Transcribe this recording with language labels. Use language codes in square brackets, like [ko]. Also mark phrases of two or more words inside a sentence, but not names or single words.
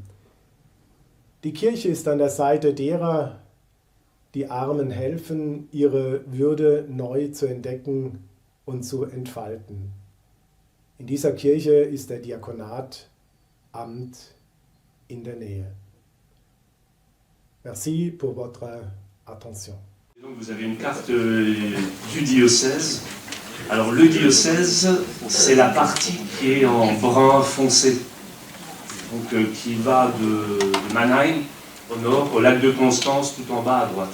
[de] Die Kirche ist an der Seite derer, die Armen helfen, ihre Würde neu zu entdecken und zu entfalten. In dieser Kirche ist der Diakonat Amt in der Nähe. [fr] Merci pour votre attention. Donc vous avez une carte du diocèse. Alors le diocèse, c'est la partie qui est en brun foncé, donc qui va de Mannheim au nord, au lac de Constance, tout en bas à droite.